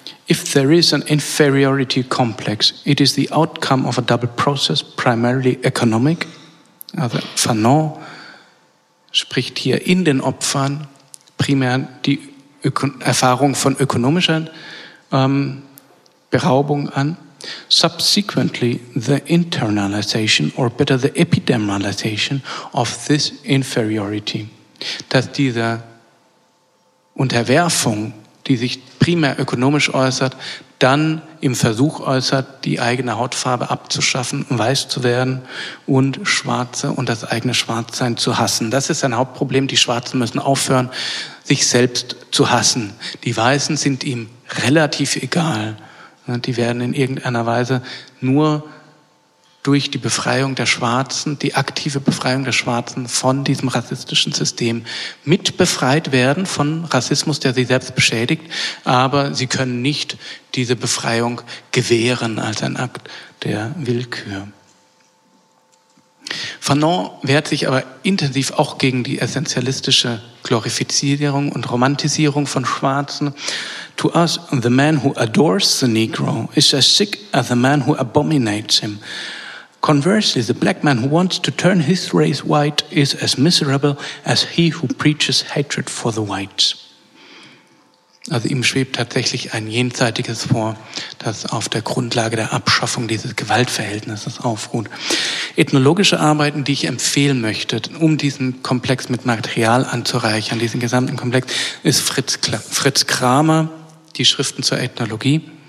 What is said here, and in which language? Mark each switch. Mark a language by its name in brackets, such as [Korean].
[English] If there is an inferiority complex, it is the outcome of a double process, primarily economic. [German] Also Fanon spricht hier in den Opfern primär die Erfahrung von ökonomischer Beraubung an. [English] Subsequently, the internalization or better the epidemalization of this inferiority. [German] Dass diese Unterwerfung, die sich primär ökonomisch äußert, dann im Versuch äußert, die eigene Hautfarbe abzuschaffen, weiß zu werden und Schwarze und das eigene Schwarzsein zu hassen. Das ist ein Hauptproblem. Die Schwarzen müssen aufhören, sich selbst zu hassen. Die Weißen sind ihm relativ egal. Die werden in irgendeiner Weise nur durch die Befreiung der Schwarzen, die aktive Befreiung der Schwarzen von diesem rassistischen System mitbefreit werden von Rassismus, der sie selbst beschädigt. Aber sie können nicht diese Befreiung gewähren als ein Akt der Willkür. Fanon wehrt sich aber intensiv auch gegen die essentialistische Glorifizierung und Romantisierung von Schwarzen. [English] To us, the man who adores the Negro is as sick as the man who abominates him. Conversely, the black man who wants to turn his race white is as miserable as he who preaches hatred for the whites. [German] Also ihm schwebt tatsächlich ein Jenseitiges vor, das auf der Grundlage der Abschaffung dieses Gewaltverhältnisses aufruht. Ethnologische Arbeiten, die ich empfehlen möchte, um diesen Komplex mit Material anzureichern, diesen gesamten Komplex, ist Fritz Kramer, die Schriften zur Ethnologie.